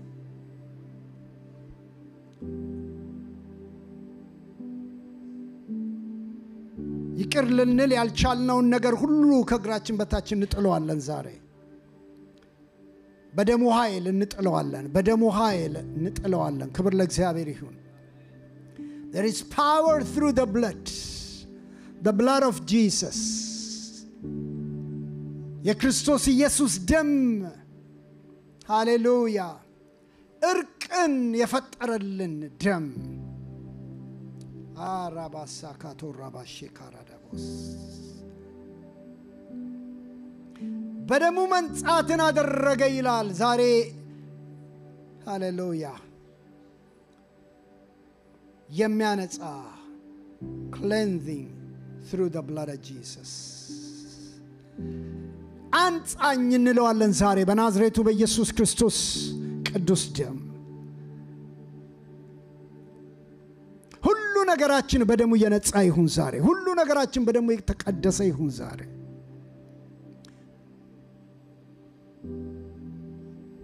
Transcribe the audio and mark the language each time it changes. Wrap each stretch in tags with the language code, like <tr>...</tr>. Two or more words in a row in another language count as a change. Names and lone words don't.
<am>ይቅር ልንል ያልቻልነውን ነገር ሁሉ ከእግራችን በታች እንጥለዋለን። ዛሬ በደሙ ኃይል እንጥለዋለን። በደሙ ኃይል እንጥለዋለን። ክብር ለእግዚአብሔር ይሁን።</am> <en>There is power through the blood of Jesus.</en> <am>የክርስቶስ ኢየሱስ ደም ሃሌሉያ እርቅን የፈጠረልን ደም አራባሳ ካቶራባሼ ካራዳቦስ በደሙ መንጻትን አደረገ ይላል ዛሬ። ሃሌሉያ የሚያነጻ</am> <en>cleansing through the blood of Jesus</en> <am>አንጻኝ እንለዋለን ዛሬ በናዝሬቱ በኢየሱስ ክርስቶስ ቅዱስ ደም። ሁሉ ነገራችን በደሙ የነጻ ይሁን ዛሬ። ሁሉ ነገራችን በደሙ የተቀደሰ ይሁን ዛሬ።</am>